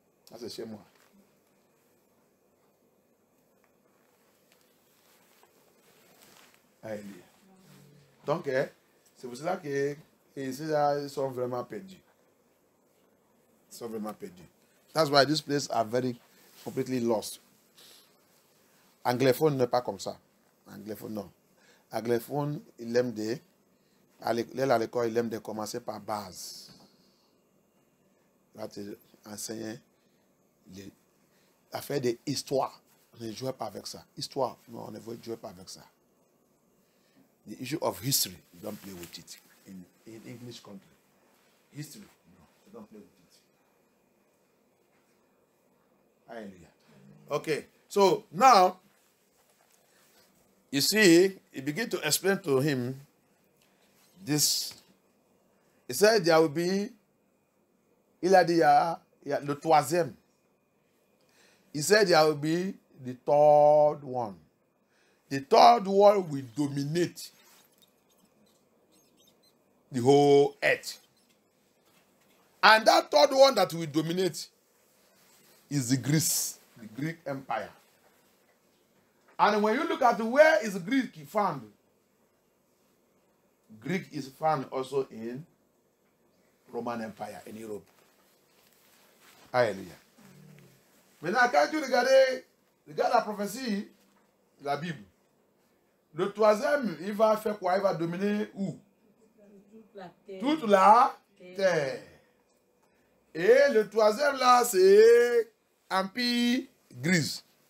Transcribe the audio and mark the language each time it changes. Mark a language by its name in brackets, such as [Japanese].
[French] Ça c'est chez moi. Alléluia. Donc, c'est pour cela que ils sont vraiment perdus. Ils sont vraiment perdus. [English] That's why these places are very completely lost. [French] Anglophone n'est pas comme ça. Anglophone, non. Anglophone, il aime à l'école, il aime de commencer par base. Là, tu enseignes l'affaire de histoire. On ne jouait pas avec ça. Histoire, non, on ne jouait pas avec ça. [English] The issue of history, you don't play with it in English country. History, no, you don't play with it. Hallelujah. Okay, so now, you see, he began to explain to him this. He said there will be, [French] il a dit, le troisième. [English] He said there will be the third one. The third one will dominate the whole earth. And that third one that will dominate is the Greek Empire. And when you look at where is Greek found, Greek is found also in Roman Empire, in Europe. Alléluia. [French] Maintenant, quand tu regardes la prophétie, la Bible, le troisième, il va faire quoi? Il va dominer où? Toute la terre. Et le troisième là, c'est Empire grise.